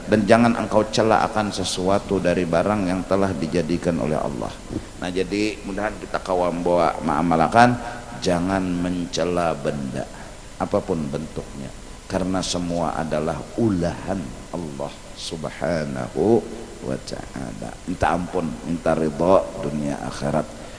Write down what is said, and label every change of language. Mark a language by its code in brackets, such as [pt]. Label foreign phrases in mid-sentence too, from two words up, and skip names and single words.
[id] Dan jangan engkau cela akan sesuatu dari barang yang telah dijadikan oleh Allah. Nah jadi mudahan kita kawam bawa ma'amalakan, jangan mencela benda apapun bentuknya, karena semua adalah ulahan Allah [ar] سبحانه وتعالى. [id] Minta ampun, minta ridha dunia akhirat.